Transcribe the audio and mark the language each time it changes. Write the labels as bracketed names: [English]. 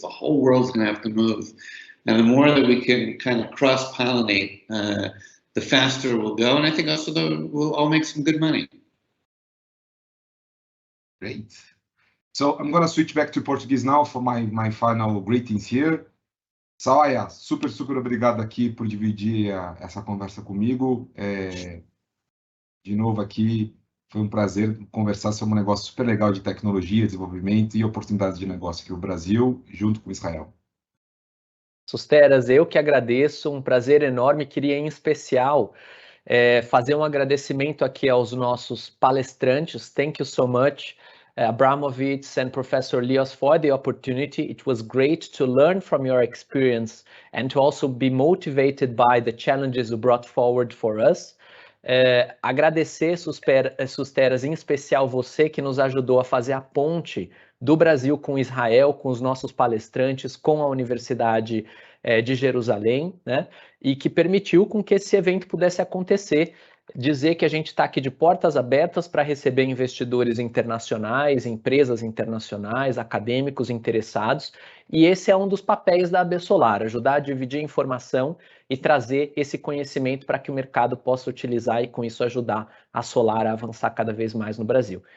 [English] The whole world's going to have to move. And the more that we can kind of cross-pollinate, the faster we'll go. And I think also we'll all make some good money. Great. So I'm going to switch back to Portuguese now for my final greetings here. [Portuguese] Sawaia, super obrigado aqui por dividir essa conversa comigo. De novo aqui, foi um prazer conversar sobre um negócio super legal de tecnologia, desenvolvimento e oportunidades de negócio aqui no Brasil, junto com Israel. Susteras, eu que agradeço, um prazer enorme. Queria em especial fazer um agradecimento aqui aos nossos palestrantes. [English] Thank you so much, Abramovich and Professor Leos, for the opportunity. It was great to learn from your experience and to also be motivated by the challenges you brought forward for us. [Portuguese] Agradecer, Susteras, em especial você que nos ajudou a fazer a ponte do Brasil com Israel, com os nossos palestrantes, com a Universidade de Jerusalém, né? E que permitiu com que esse evento pudesse acontecer. Dizer que a gente está aqui de portas abertas para receber investidores internacionais, empresas internacionais, acadêmicos interessados, e esse é um dos papéis da ABSOLAR, ajudar a dividir informação e trazer esse conhecimento para que o mercado possa utilizar e com isso ajudar a Solar a avançar cada vez mais no Brasil.